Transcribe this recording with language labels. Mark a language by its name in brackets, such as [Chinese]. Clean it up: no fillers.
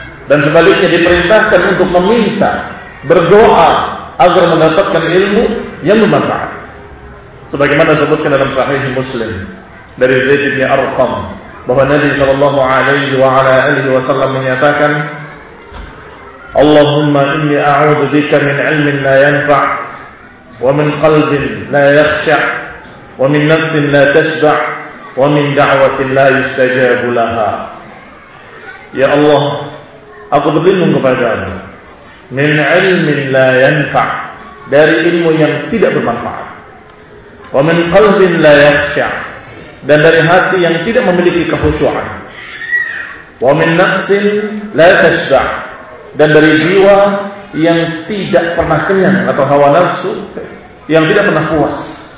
[Indonesian] Dan sebaliknya diperintahkan untuk meminta, berdoa agar mendapatkan ilmu yang bermanfaat. Sebagaimana disebutkan dalam sahih Muslim dari Zaid bin Arqam bahwa Nabi sallallahu alaihi wa ala alihi wasallam menyatakan, [Arabic] اللهم إني أعوذ بك من علم لا ينفع ومن قلب لا يخشع ومن نفس لا تشبع ومن دعوة لا يستجاب لها. يا الله أقبلهم قبلهم من علم لا ينفع [Indonesian] dari ilmu yang tidak bermanfaat. [Arabic] Wa min qalbin la yakhsha' [Indonesian] dan dari hati yang tidak memiliki kekhusyuan. [Arabic] Wa min nafsin la tashba' [Indonesian] dan dari jiwa yang tidak pernah kenyang atau hawa nafsu yang tidak pernah puas.